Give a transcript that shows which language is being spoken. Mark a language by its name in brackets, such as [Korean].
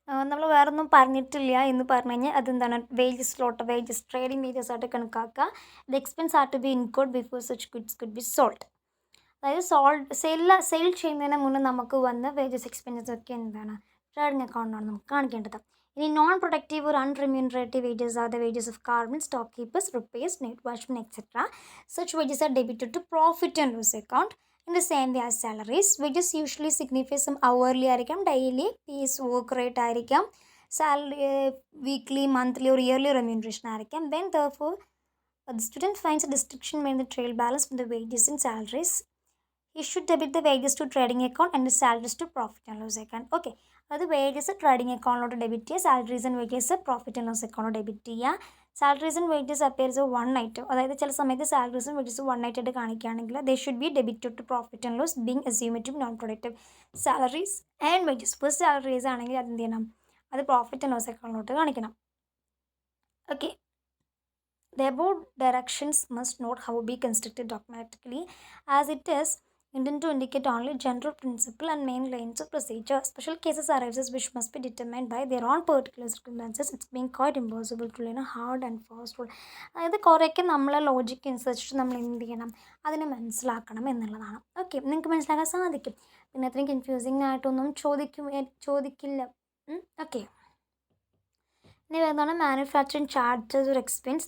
[Malayalam] നമ്മൾ വേറൊന്നും പറഞ്ഞിട്ടില്ല എന്ന് പറഞ്ഞു കഴിഞ്ഞാൽ അതെന്താണ്? വേജസ് ട്രേഡിംഗ് വേജസ് ആയിട്ട് കണക്കാക്കുക. [English] The expenses are to be incurred before such goods could be sold. [Malayalam] അതായത് സെയിൽ ചെയ്യുന്നതിന് മുന്നേ നമുക്ക് വന്ന വേജസ് എക്സ്പെൻസസ് ഒക്കെ എന്താണ്? ട്രേഡിംഗ് അക്കൗണ്ടാണ് നമുക്ക് കാണിക്കേണ്ടത്. [English] ഇനി non productive or unremunerative wages are the wages of carmen, stock keepers, repairs, night watchmen, etc. Such wages are debited to profit and loss account in the same way as salaries. Wages usually signify some hourly [Malayalam] ആയിരിക്കാം, daily piece work rate ആയിരിക്കാം, salary weekly, monthly or yearly remuneration ആയിരിക്കാം. [English] When therefore the student finds a distinction made in the trail balance from the wages and salaries, he should debit the wages to trading account and the salaries to profit and loss account. [Malayalam] Okay, അത് wages trading അക്കൗണ്ടിലോട്ട് debit ചെയ്യുക, salaries and wages profit and loss അക്കൗണ്ടിലോട്ട് debit ചെയ്യുക. [English] salaries and wages appears one item, [Malayalam] അതായത് ചില സമയത്ത് സാലറീസും വേജസും one ആയിട്ട് കാണിക്കുകയാണെങ്കിൽ [English] They should be debited to profit and loss being assumed non productive salaries and wages. [Malayalam] First salaries ആണെങ്കിൽ അത് എന്ത് ചെയ്യണം? അത് പ്രോഫിറ്റ് ആൻഡ് ലോസ് അക്കൗണ്ടിലോട്ട് കാണിക്കണം. Okay. [English] The above directions must not have be constructed automatically, as it is intended to indicate only general principle and main lines of procedure. Special cases arise which must be determined by their own particular circumstances. It's being quite impossible to learn a hard and fast rule. [Malayalam] അതായത് കുറേയൊക്കെ നമ്മളെ logic അനുസരിച്ചിട്ട് നമ്മൾ എന്ത് ചെയ്യണം? അതിനെ മനസ്സിലാക്കണം എന്നുള്ളതാണ്. ഓക്കെ, നിങ്ങൾക്ക് മനസ്സിലാക്കാൻ സാധിക്കും. പിന്നെ അത്രയും കൺഫ്യൂസിങ് ആയിട്ടൊന്നും ചോദിക്കില്ല. ഓക്കെ. ഇനി വരുന്നതാണ് മാനുഫാക്ചറിങ് ചാർജസ് or expense.